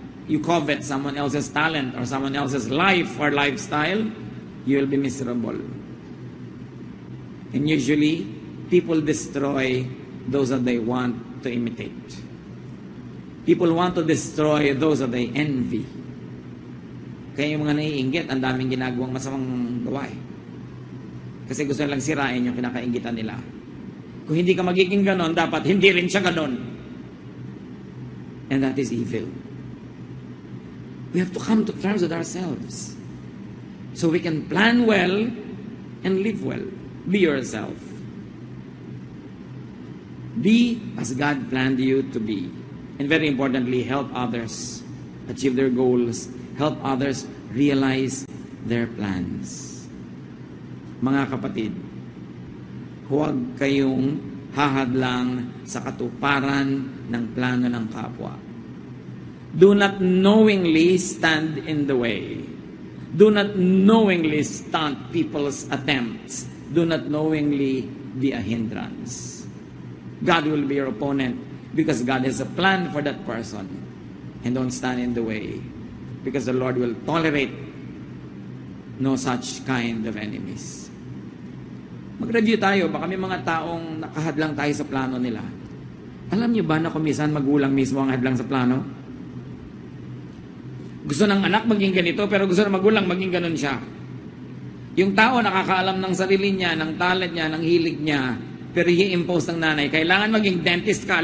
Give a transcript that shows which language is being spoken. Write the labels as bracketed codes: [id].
[en] you covet someone else's talent or someone else's life or lifestyle, you will be miserable. And usually, people destroy those that they want to imitate. People want to destroy those that they envy. [tl] Kaya yung mga naiinggit, ang daming ginagawang masamang gawa eh. Kasi gusto nilang sirain yung kinakainggitan nila. Kung hindi ka magiging ganon, dapat hindi rin siya ganon. [en] And that is evil. We have to come to terms with ourselves. So we can plan well and live well. Be yourself. Be as God planned you to be. And very importantly, help others achieve their goals. Help others realize their plans. [tl] Mga kapatid, huwag kayong hahadlang sa katuparan ng plano ng kapwa. [en] Do not knowingly stand in the way. Do not knowingly stunt people's attempts. Do not knowingly be a hindrance. God will be your opponent because God has a plan for that person. And don't stand in the way because the Lord will tolerate no such kind of enemies. [tl] Mag-review tayo, baka may mga taong nakahadlang tayo sa plano nila. Alam niyo ba na kung minsan magulang mismo ang hadlang sa plano? Gusto ng anak maging ganito, pero gusto ng magulang maging ganun siya. Yung tao nakakaalam ng sarili niya, ng talent niya, ng hilig niya, pero i-impose ng nanay, kailangan maging dentist ka.